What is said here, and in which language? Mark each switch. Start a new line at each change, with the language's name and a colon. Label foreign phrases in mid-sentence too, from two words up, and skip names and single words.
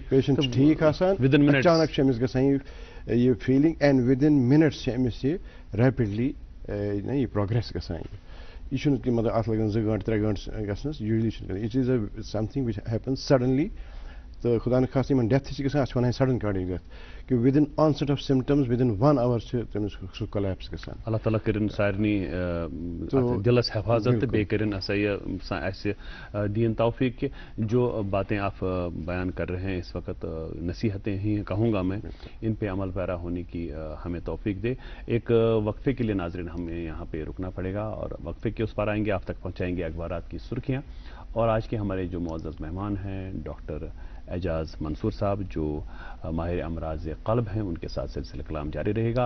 Kashmiri: پیشنٹ چھُ ٹھیٖک آسان اچانک چھِ أمِس گژھان یہِ
English: feeling and within minutes
Kashmiri: چھِ أمِس یہِ ریپِڈلی یہِ پروگرٮ۪س گژھان یہِ چھُنہٕ کہِ مطلب اَتھ لَگَن 2 گٲنٛٹہٕ 3 گٲنٛٹہٕ گژھنَس یوٗجولی چھُنہٕ گژھان
English: it is a something which happens suddenly
Kashmiri: تہٕ خۄدا نخواستہٕ یِمن ڈیتھ چھِ گژھان اَتھ چھِ وَنان
English: sudden cardiac death
Kashmiri: کہِ
English: within onset of symptoms within 1 hour
Kashmiri: چھِ تٔمِس سُہ کولیپس گژھان اللہ تعالیٰ کٔرِنۍ سارنٕے دِلس حفاظت تہٕ بیٚیہِ کٔرِنۍ ہسا یہِ اَسہِ دین توفیق
Urdu: کہ جو باتیں آپ بیان کر رہے ہیں اس وقت نصیحتیں ہی کہوں گا میں ان پہ عمل پیرا ہونے کی ہمیں توفیق دے. ایک وقفے کے لیے ناظرین ہمیں یہاں پہ رکنا پڑے گا اور وقفے کے اس پر آئیں گے آپ تک پہنچائیں گے اخبارات کی سرخیاں اور آج کے ہمارے جو معزز مہمان ہیں ڈاکٹر اعجاز منصور صاحب جو ماہر امراض قلب ہیں ان کے ساتھ سلسلہ کلام جاری رہے گا.